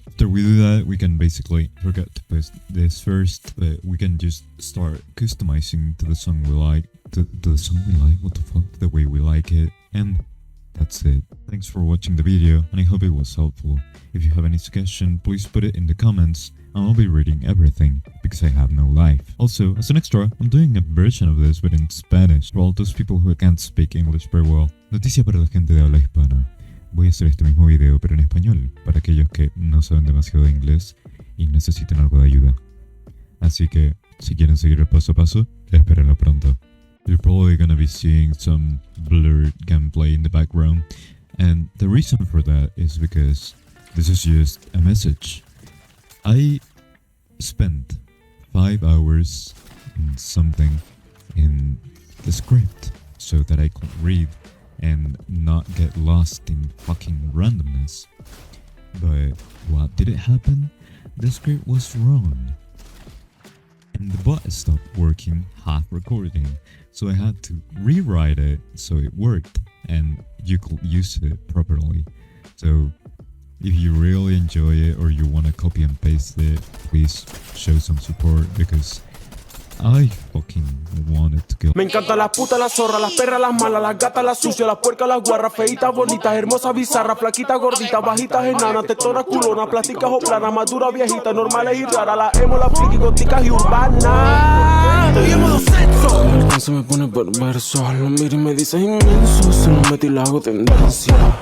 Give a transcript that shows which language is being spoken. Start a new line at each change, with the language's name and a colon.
English: After we do that, we can basically forget to post this first, but we can just start customizing to the song we like, to the song we like, what the fuck, the way we like it, and that's it. Thanks for watching the video, and I hope it was helpful. If you have any suggestion, please put it in the comments, and I'll be reading everything, because I have no life. Also, as an extra, I'm doing a version of this but in Spanish, for all those people who can't speak English very well.
Spanish: Noticia para la gente de habla hispana. Voy a hacer este mismo video pero en español, para aquellos que no saben demasiado de inglés y necesitan algo de ayuda. Así que, si quieren seguir el paso a paso, espérenlo pronto.
English: You're probably gonna be seeing some blurred gameplay in the background, and the reason for that is because this is just a message. I spent 5 hours in something in the script so that I could read and not get lost in fucking randomness. But what did it happen? The script was wrong. And the bot stopped working half recording, so I had to rewrite it so it worked and you could use it properly. So if you really enjoy it or you want to copy and paste it, please show some support because I fucking wanted to kill.
Spanish: Me encantan las putas, las zorras, las perras, las malas, las gatas, las sucias, las puercas, las guarras, feitas, bonitas, hermosas, bizarras, flaquitas, gorditas, bajitas, enanas, tetonas, culonas, plásticas o planas, maduras, viejitas, normales y raras, las emo, las friki, góticas y urbanas. Estoy en modo sexo. El alcance se me pone perverso, lo miro y me dice inmenso, se lo metí y la hago tendencia.